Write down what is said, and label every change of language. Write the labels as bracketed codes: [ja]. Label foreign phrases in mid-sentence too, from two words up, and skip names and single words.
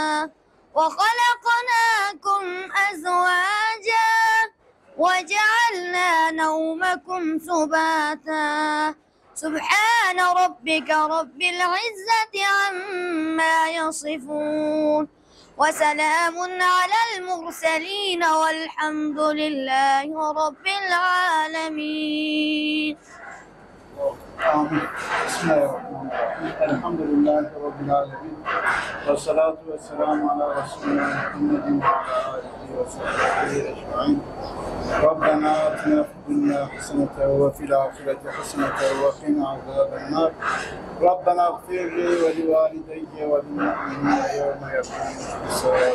[ar] وخلقناكم أزواجا وجعلنا نومكم سباتا سبحان ربك رب العزة عما يصفون وسلام على المرسلين والحمد لله رب العالمين. Amin. Bismillahirrahmanirrahim. الحمد لله رب العالمين. والصلاة والسلام على رسولنا محمد وعلى آله وصحبه أجمعين. ربنا آتنا في الدنيا حسنة وفي الآخرة حسنة وقنا عذاب النار. ربنا اغفر لي ولوالدي وللمؤمنين يوم يقوم الحساب.